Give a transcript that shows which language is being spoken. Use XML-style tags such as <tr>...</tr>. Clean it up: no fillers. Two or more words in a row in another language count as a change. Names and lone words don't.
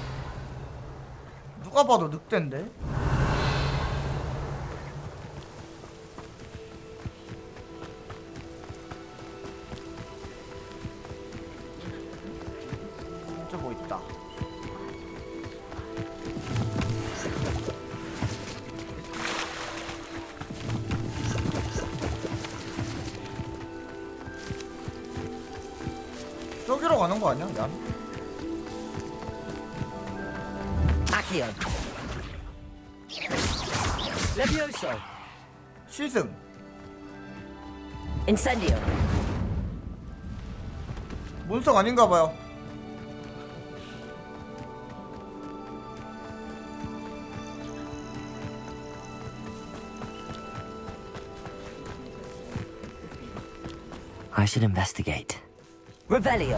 <ko>누가 봐도 늑대인데? 저 뭐 있다. 저기로 가는 거 아니야? 난?</ko> <en>Accio. Levioso.</en> <ko>시승.</ko> <en>Incendio.</en> <ko>몬스터가 아닌가봐요.</ko> <en>I should investigate. Revelio.</en>